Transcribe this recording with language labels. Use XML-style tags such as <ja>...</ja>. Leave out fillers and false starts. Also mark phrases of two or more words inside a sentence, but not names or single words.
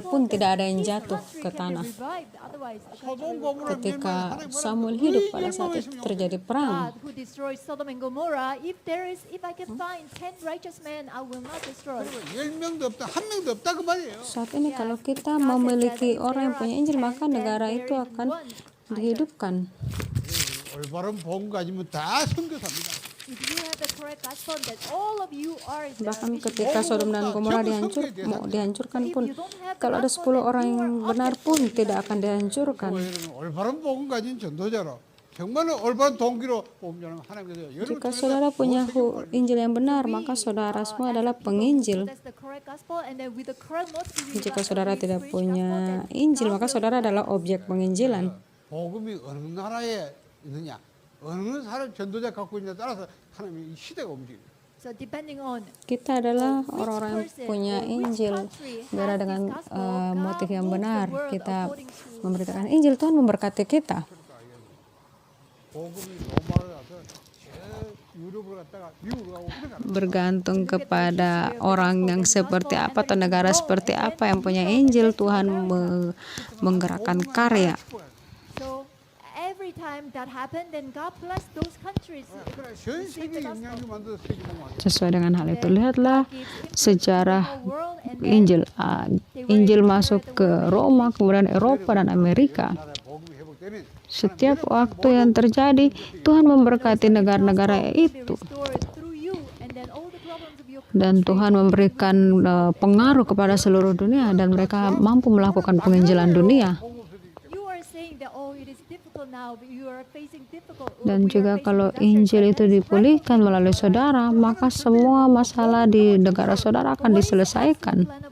<en>gospel,</en> <id>pun</id> <en>then</en> <id>tidak ada yang</id> <en>his</en> <id>jatuh</id> <en>country</en> <id>ke</id> <en>can be</en> <id>tanah.</id> <en>revived. Otherwise, the country</en> <ko>소돔</ko> <en>will</en> <ko>고모라</ko> <id>Ketika</id> <ko>하나님</ko> <en>Samuel</en> <ko>뭐라고</ko> <id>hidup</id> <ko>이</ko> <id>pada saat itu</id> <ko>멸망했으면</ko> <id>terjadi perang.</id> <en>God who destroyed Sodom and Gomorrah, if I can find 10 righteous men, I will not destroy.</en> <ko>10명도 없다, 한 명도 없다 그 말이에요.</ko> <id>Saat ini kalau kita</id> <en>God said</en> <id>memiliki</id> <en>that</en> <id>orang yang</id> <en>there</en> <id>punya</id> <en>are</en> <id>Injil,</id> <en>10,</en> <id>maka</id> <en>then</en> <id>negara</id> <en>there</en> <id>itu</id> <en>is</en> <id>akan</id> <en>one</en> <id>dihidupkan.</id> <ko>올바른 복음 가지면 다 선교사입니다.</ko> <en>If you have the correct gospel, that all of you are the</en> <id>Bahkan</id> <en>missionaries.</en> <id>ketika Sodom dan Gomora dihancurkan pun, kalau ada 10 orang yang benar pun tidak akan dihancurkan.</id> <ko>여러분 올바른 복음 가진 전도자로 정말로 올바른 동기로 복음 전하면 하나님께서 여러분</ko> <id>Jika saudara punya Injil yang benar, maka saudara semua adalah penginjil.</id> <en>That's the correct gospel, and then with the correct motive, we</en> <id>Jika</id> <en>got-</en> <id>saudara</id> <en>we</en> <id>tidak</id> <en>preach</en> <id>punya</id> <en>gospel, then</en> <id>Injil,</id> <en>God</en> <id>maka</id> <en>will</en> <id>saudara</id> <en>provide</en> <id>adalah</id> <en>you.</en> <id>objek penginjilan.</id> <ko>복음이 어느 나라에 있느냐, 어느 사람 전도자 갖고 있느냐에 따라서 하나님의 이 시대가 움직여요.</ko> <en>So depending on</en> <id>Kita adalah orang-orang yang punya Injil, beda dengan motif yang benar. Kita memberitakan Injil, Tuhan memberkati kita.</id> <ko>복음이 로마로 가서 유럽으로 갔다가 미국으로 가고 그래 가는</ko> <id>Bergantung kepada orang yang seperti apa atau negara seperti apa yang punya Injil, Tuhan menggerakkan karya.</id> <en>So every time that happened, then God bless those countries.</en> <ko>그래 전 세계 영향력 만들어서 세계 복음</ko> <id>Sesuai dengan hal itu, lihatlah sejarah Injil. Injil masuk ke Roma, kemudian Eropa dan Amerika.</id> <ko>나라의 복음이 회복되면</ko> <id>Setiap waktu yang terjadi, Tuhan memberkati negara-negara itu. Dan Tuhan memberikan pengaruh kepada seluruh dunia dan mereka mampu melakukan penginjilan dunia. Dan juga kalau Injil itu dipulihkan melalui saudara, maka semua masalah di negara saudara akan diselesaikan.</id>